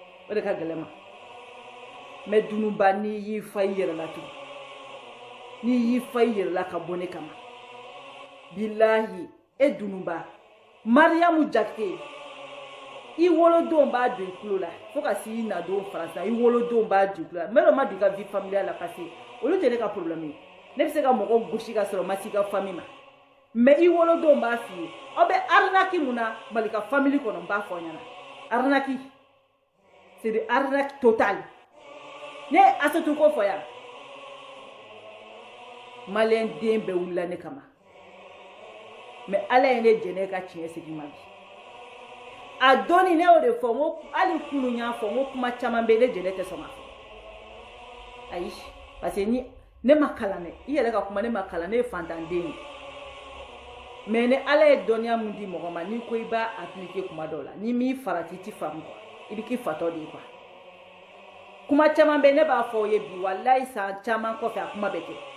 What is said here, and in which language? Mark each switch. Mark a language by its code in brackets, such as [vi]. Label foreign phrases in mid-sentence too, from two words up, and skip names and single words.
[bm] de ka gɛlɛn ma mais dunuba n'i y'i fa i yɛrɛ la tugun n'i y'i fa i yɛrɛ la ka bɔ ne kama bilahi e dunuba Mariamu Jakite i wolodon b'a don i tulo la fo ka se i nadon faransa i wolodon b'a don i tulo la mais o ma don i ka [fr] vie familiale [bm] la [fr] parce que [bm] olu tɛ ne ka problème ye ne bɛ se ka mɔgɔ gosi ka sɔrɔ ma se i ka famille ma mais i wolodon b'a f'i ye aw bɛ arnaque mun na Malika famille kɔnɔ n b'a fɔ aw ɲɛna arnaque [fr] c'est de arnaque totale [bm] ne Asetu ko fɔ yan malien den bɛɛ wulila ne kama mais ala ye ne jɛnɛ ka tiɲɛ segin ma bi a dɔnni ne y'o de fɔ n ko hali kunun y'a fɔ n ko kuma caman bɛ ne jɛnɛ tɛ sɔn ka fɔ ayi [fr] parce que [bm] ni ne ma kalan dɛ i yɛrɛ ka kuma ne ma kalan ne ye fantanden ye mais ni ala ye dɔnniya mun di mɔgɔ ma n'i ko i b'a appliquer kuma dɔw la ni m'i farati i ti faamu quoi i bɛ k'i fatɔ de ye quoi kuma caman bɛ ne b'a fɔ o ye bi walayi san caman kɔfɛ a kuma bɛ kɛ